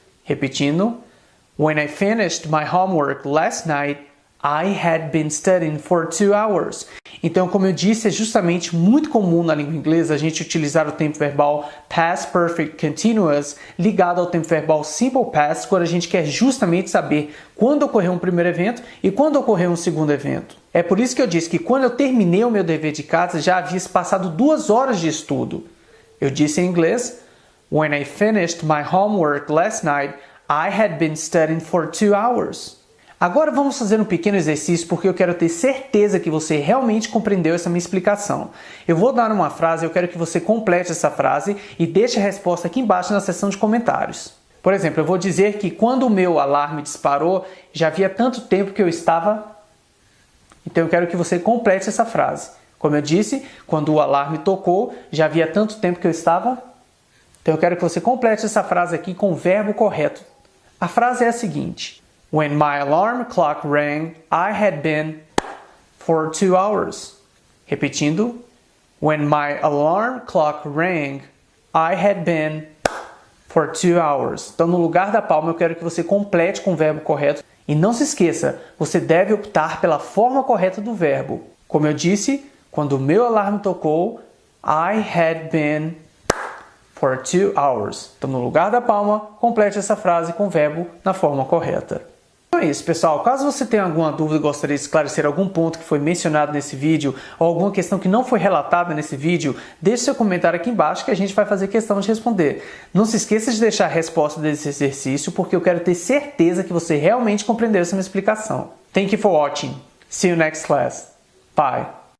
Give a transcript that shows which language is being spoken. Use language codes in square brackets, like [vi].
[pt] Repetindo, [en] when I finished my homework last night, I had been studying for 2 hours. [pt] Então, como eu disse, é justamente muito comum na língua inglesa a gente utilizar o tempo verbal past perfect continuous ligado ao tempo verbal simple past quando a gente quer justamente saber quando ocorreu um primeiro evento e quando ocorreu um segundo evento. É por isso que eu disse que quando eu terminei o meu dever de casa já havia se passado 2 horas de estudo. Eu disse em inglês, [en] when I finished my homework last night, I had been studying for 2 hours. [pt] Agora vamos fazer um pequeno exercício porque eu quero ter certeza que você realmente compreendeu essa minha explicação. Eu vou dar uma frase, eu quero que você complete essa frase e deixe a resposta aqui embaixo na seção de comentários. Por exemplo, eu vou dizer que quando o meu alarme disparou, já havia tanto tempo que eu estava... Então eu quero que você complete essa frase. Como eu disse, quando o alarme tocou, já havia tanto tempo que eu estava... Então eu quero que você complete essa frase aqui com o verbo correto. A frase é a seguinte... [en] When my alarm clock rang, I had been for 2 hours. [pt] Repetindo. [en] When my alarm clock rang, I had been for 2 hours. [pt] Então, no lugar da palma, eu quero que você complete com o verbo correto. E não se esqueça, você deve optar pela forma correta do verbo. Como eu disse, quando o meu alarme tocou, [en] I had been for 2 hours. [pt] Então, no lugar da palma, complete essa frase com o verbo na forma correta. Então é isso, pessoal. Caso você tenha alguma dúvida e gostaria de esclarecer algum ponto que foi mencionado nesse vídeo ou alguma questão que não foi relatada nesse vídeo, deixe seu comentário aqui embaixo que a gente vai fazer questão de responder. Não se esqueça de deixar a resposta desse exercício porque eu quero ter certeza que você realmente compreendeu essa minha explicação. [en] Thank you for watching. See you next class. Bye.